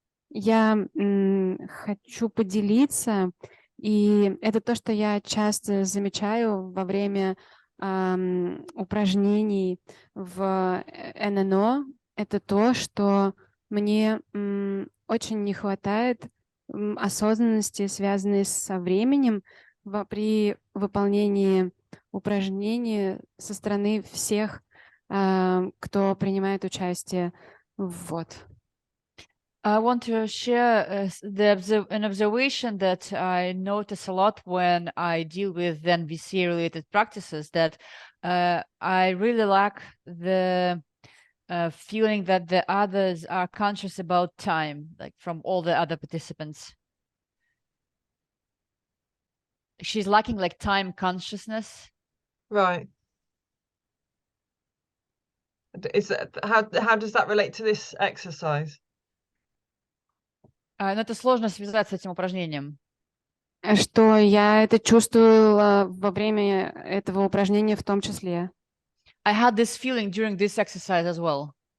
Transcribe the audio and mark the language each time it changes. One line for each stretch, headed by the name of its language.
Russian: Я хочу поделиться, и это то, что я часто замечаю во время упражнений в ННО, это то, что мне очень не хватает осознанности, связанной со временем при выполнении упражнений со стороны всех, кто принимает участие. Вот.
English: I want to share an observation that I notice a lot when I deal with CNVC related practices, that I really lack the feeling that the others are conscious about time, like from all the other participants. She's lacking like time consciousness. Right. Is that how does that relate to this exercise?
Russian: Но это сложно связать с этим упражнением. Что я это чувствую во время этого упражнения в том числе.
English: I had this feeling during this exercise as well.